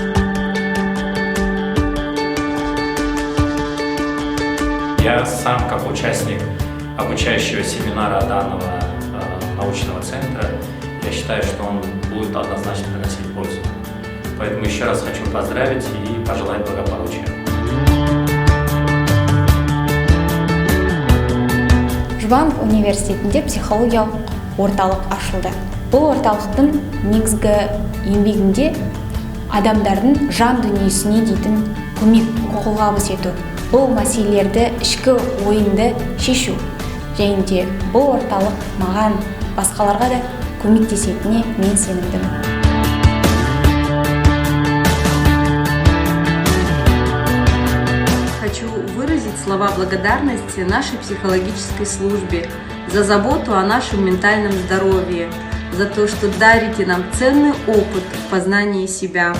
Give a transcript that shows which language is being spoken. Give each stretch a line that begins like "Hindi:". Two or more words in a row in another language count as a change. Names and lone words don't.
Russian: Я сам, как участник обучающего семинара данного научного центра, я считаю, что он будет однозначно приносить пользу. Поэтому еще раз хочу поздравить и пожелать благополучия.
Kazakh: Жұбанов университетінде психологиялық орталық ашылды. Бұл орталықтың негізгі еңбегінде адамдардың жан дүниесіне дейтін көмек, қолғабыс ету, бұл мәселелерді ішкі ойынды шешу, және де бұл орталық маған басқаларға да көмектесетініне мен сенімдімін.
Russian: Хочу выразить слова благодарности нашей психологической службе за заботу о нашем ментальном здоровье, за то, что дарите нам ценный опыт в познании себя.